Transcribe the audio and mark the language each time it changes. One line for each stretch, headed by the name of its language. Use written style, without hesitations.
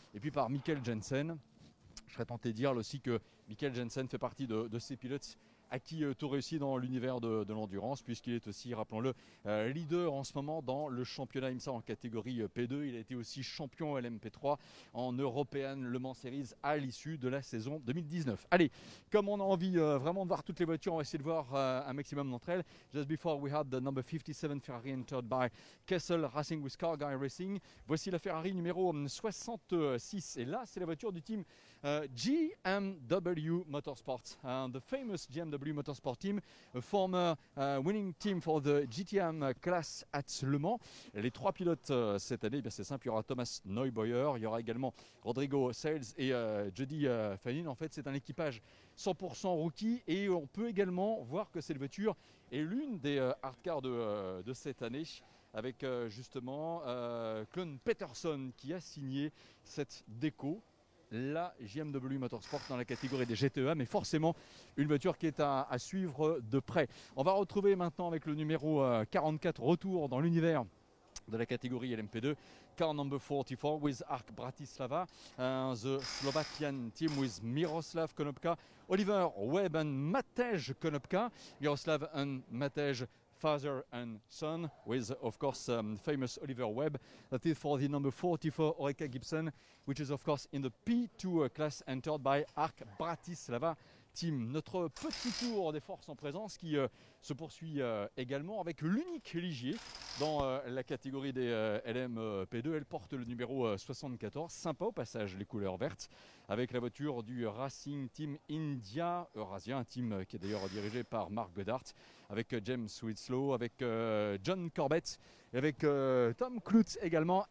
French: Et puis par Mikkel Jensen. Je serais tenté de dire aussi que Mikkel Jensen fait partie de ces pilotes à qui tout réussit dans l'univers de l'endurance, puisqu'il est aussi, rappelons-le, leader en ce moment dans le championnat IMSA en catégorie P2. Il a été aussi champion LMP3 en European Le Mans Series à l'issue de la saison 2019. Allez, comme on a envie vraiment de voir toutes les voitures, on va essayer de voir un maximum d'entre elles.
English: Just before we had the number 57 Ferrari entered by Kessel Racing with Car Guy Racing.
French: Voici la Ferrari numéro 66. Et là, c'est la voiture du team GMW Motorsports.
English: The famous GMW JMW Motorsport Team, a former winning team for the GTM class at Le Mans.
French: Les 3 pilotes cette année, c'est simple, il y aura Thomas Neubauer, il y aura également Rodrigo Sales et Jody Fanin. En fait, c'est un équipage 100% rookie et on peut également voir que cette voiture est l'une des hardcars de cette année, avec justement Clun Peterson qui a signé cette déco, la JMW Motorsport dans la catégorie des GTEA, mais forcément une voiture qui est à suivre de près. On va retrouver maintenant avec le numéro 44, retour dans l'univers de la catégorie LMP2,
English: car number 44 with ARC Bratislava, the Slovakian team with Miroslav Konopka, Oliver Webb and Matej Konopka. Miroslav and Matej, father and son, with of course famous Oliver Webb. That is for the number 44 Oreca Gibson, which is of course in the P2 class entered by ARC Bratislava team.
French: Notre petit tour des forces en présence qui se poursuit également avec l'unique ligier dans la catégorie des LMP2. Elle porte le numéro 74. Sympa au passage les couleurs vertes, avec la voiture du Racing Team India Eurasia, un team qui est d'ailleurs dirigé par Mark Goddard, avec James Winslow, avec John Corbett et avec Tom Klutz également.